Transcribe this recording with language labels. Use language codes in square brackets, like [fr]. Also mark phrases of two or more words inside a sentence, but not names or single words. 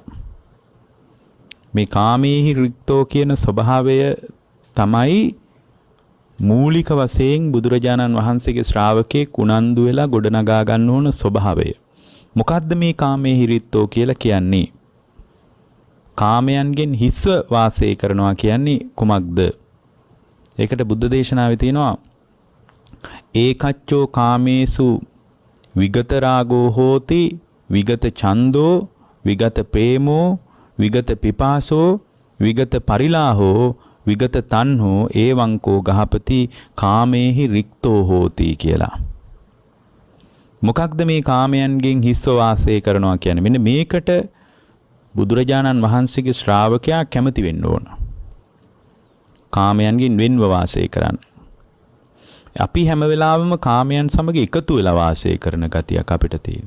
[si] මේ [pi] කාමේහි රිත්තෝ [si] කියන ස්වභාවය තමයි මූලික වශයෙන් බුදුරජාණන් වහන්සේගේ ශ්‍රාවකෙක් උනන්දු වෙලා ගොඩනගා ගන්න ඕන ස්වභාවය. මොකද්ද මේ [pi] කාමේහි රිත්තෝ [si] කියලා කියන්නේ? කාමයන්ගෙන් හිස්ව වාසය කරනවා කියන්නේ කුමක්ද? ඒකට බුද්ධ දේශනාවේ තියෙනවා [pi] ඒකච්චෝ කාමේසු විගත රාගෝ හෝති විගත ඡන්தோ විගත ප්‍රේමෝ විගත පිපාසෝ විගත පරිලාහෝ විගත තණ්හෝ ඒවංකෝ ගහපති කාමේහි රික්තෝ හෝති කියලා. [si] මොකක්ද මේ කාමයන්ගෙන් හිස්ව වාසය කරනවා කියන්නේ? මෙන්න මේකට බුදුරජාණන් වහන්සේගේ ශ්‍රාවකයා කැමති වෙන්න ඕන. කාමයන්ගෙන් වෙන්ව වාසය කරන්න. අපි හැම වෙලාවෙම කාමයන් සමග එකතු වෙලා වාසය කරන ගතියක් අපිට තියෙනවා.